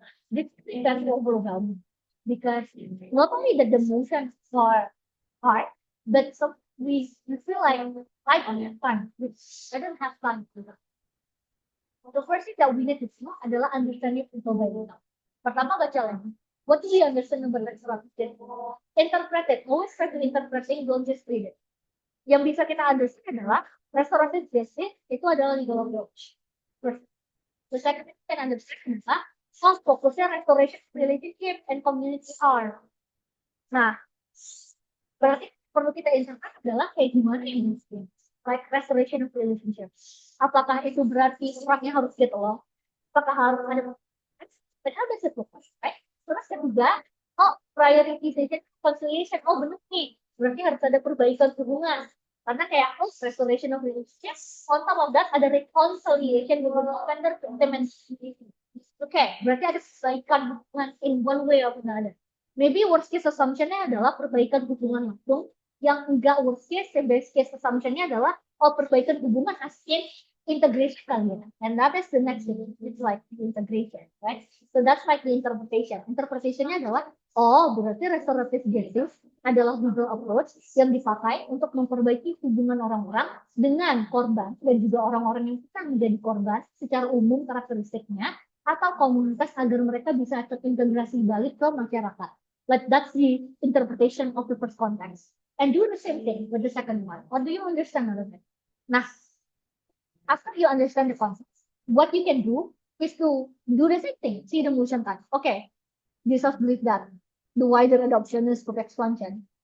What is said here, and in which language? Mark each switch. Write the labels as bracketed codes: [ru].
[en] This is very overwhelming because not only that the motions are hard, but some we feel like I don't have time. I don't have time to that. The first thing that we need to do [id] adalah [en] understanding people by itself. [id] Pertama baca lagi. [en] What do we understand about restorative justice? Interpret it. Always try to interpret it, don't just read it. [id] Yang bisa kita understand adalah restorative justice itu adalah legal approach. [en] The second thing we can understand [id] adalah fokusnya [en] restoration relationship and community harm. [id] Nah, berarti perlu kita interpret adalah kayak gimana ini, [en] like restoration of relationship. [id] Apakah itu berarti orangnya harus [en] get along? [id] Apakah harus ada [en] but how does it look like, right? [id] Terus kedua, [en] prioritization conciliation. [id] Benar nih, berarti harus ada perbaikan hubungan. Karena kayak restoration of relationship, [en] on top of that [id] ada reconciliation [en] between offender victim and community. [id] Okay, berarti ada perbaikan hubungan [en] in one way or another. [id] Maybe worst case assumption-nya adalah perbaikan hubungan langsung. Yang enggak worst case, best case assumption-nya adalah perbaikan hubungan [en] as in integration [id] kalian. [en] And that is the next thing. It's like integration, right? So that's like the interpretation. [id] Interpretation-nya adalah berarti restorative justice adalah legal approach yang dipakai untuk memperbaiki hubungan orang-orang dengan korban dan juga orang-orang yang sedang menjadi korban secara umum karakteristiknya atau komunitas agar mereka bisa terintegrasi balik ke masyarakat. [en] Like that's the interpretation of the first context. And do the same thing with the second one. What do you understand out of it? Nah, after you understand the concept, what you can do is to do the same thing. See the motion time. Okay, Jesus believe that the wider adoption is scope expansion.